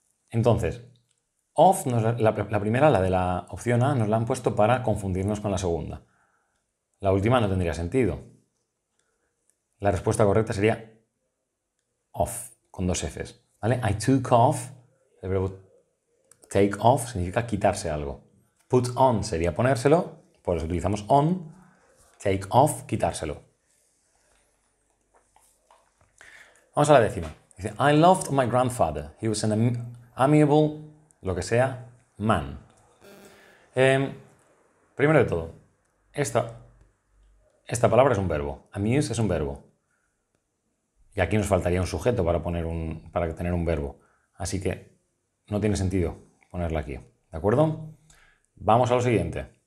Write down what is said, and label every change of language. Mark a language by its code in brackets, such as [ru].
[es] Entonces, off, la primera, la de la opción A, nos la han puesto para confundirnos con la segunda. La última no tendría sentido. La respuesta correcta sería off, con dos Fs. ¿Vale? [en] I took off, [es] el verbo take off significa quitarse algo. Put on sería ponérselo, por eso utilizamos on. Take off, quitárselo. Vamos a la décima. Dice, [en] I loved my grandfather. He was an amiable, [es] lo que sea, [en] man. [es] Primero de todo, esta palabra es un verbo. Amuse es un verbo. Y aquí nos faltaría un sujeto para tener un verbo. Así que no tiene sentido ponerla aquí. ¿De acuerdo? Vamos a lo siguiente.